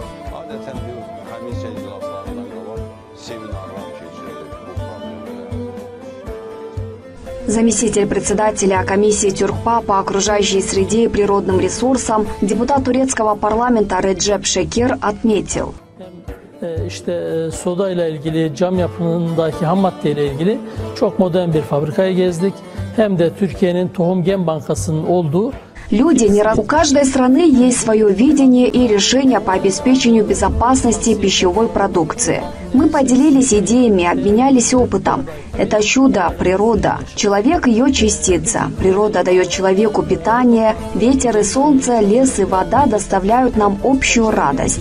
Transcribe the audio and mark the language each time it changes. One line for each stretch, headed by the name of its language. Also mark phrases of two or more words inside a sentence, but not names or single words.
Russian: Заместитель председателя комиссии ТЮРКПА по окружающей среде и природным ресурсам, депутат турецкого парламента Реджеп Шекер отметил:
Turkish: işte soda ile ilgili, cam yapımındaki ham madde ile ilgili çok modern bir fabrikayı gezdik. Hem de Türkiye'nin Tohum Gen Bankası'nın olduğu.
Russian: У каждой страны есть свое видение и решение по обеспечению безопасности пищевой продукции. Мы поделились идеями, обменялись опытом. Это чудо, природа. Человек – ее частица. Природа дает человеку питание. Ветер и солнце, лес и вода доставляют нам общую радость.